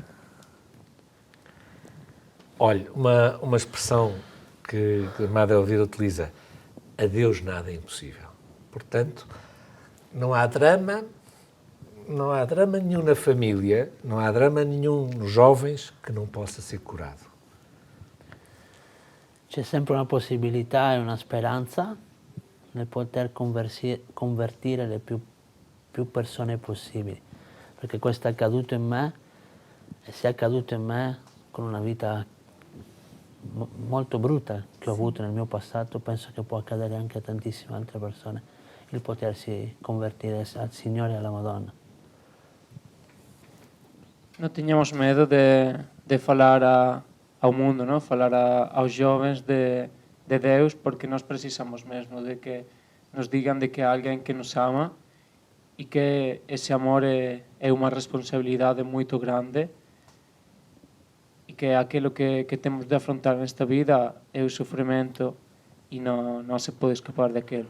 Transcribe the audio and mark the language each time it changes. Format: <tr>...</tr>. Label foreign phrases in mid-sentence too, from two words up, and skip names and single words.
<pt>Olha, uma expressão que a Madre Elvira utiliza: a Deus nada é impossível. Portanto, não há drama nenhum na família, não há drama nenhum nos jovens que não possa ser curado.</pt> <it>C'è sempre una possibilità e una speranza nel poter convertire le più persone possibili, perché questo è accaduto in me e se è accaduto in me con una vita molto brutta che ho avuto nel mio passato, penso che può accadere anche a tantissime altre persone il potersi convertire al Signore e alla Madonna.</it> <pt>Não tenhamos medo de falar ao mundo, não? Falar aos jovens de Deus, porque nós precisamos mesmo de que nos digam de que há alguém que nos ama e que esse amor é uma responsabilidade muito grande e que aquilo que temos de afrontar nesta vida é o sofrimento e não se pode escapar daquilo.</pt>